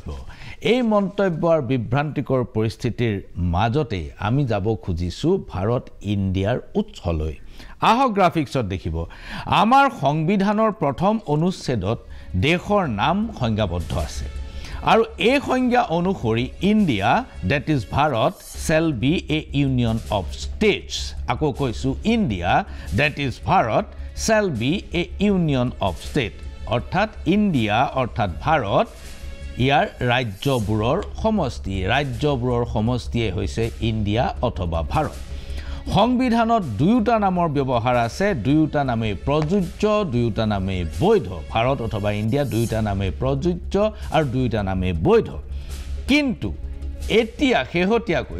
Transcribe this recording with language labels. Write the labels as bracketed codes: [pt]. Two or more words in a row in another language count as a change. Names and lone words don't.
[as] এই মন্তব্যৰ বিভ্ৰান্তিকৰ পৰিস্থিতিৰ মাজতে আমি যাব খুজিছোঁ ভাৰত ইণ্ডিয়াৰ উৎসলৈ আহক গ্ৰাফিক্সত দেখিব আমাৰ সংবিধানৰ প্ৰথম অনুচ্ছেদত দেশৰ নাম সংজ্ঞাবদ্ধ আছে আৰু এই সংজ্ঞা অনুসৰি [en] India that is Bharat shall be a union of states [as] আকৌ কৈছোঁ [en] India that is Bharat shall be a union of state [as] অৰ্থাৎ ইণ্ডিয়া অৰ্থাৎ ভাৰত ইয়াৰ ৰাজ্যবোৰৰ সমষ্টিয়ে হৈছে ইণ্ডিয়া অথবা ভাৰত সংবিধানত দুয়োটা নামৰ ব্যৱহাৰ আছে দুয়োটা নামেই প্ৰযোজ্য দুয়োটা নামেই বৈধ ভাৰত অথবা ইণ্ডিয়া দুয়োটা নামেই প্ৰযোজ্য আৰু দুয়োটা নামেই বৈধ কিন্তু এতিয়া শেহতীয়াকৈ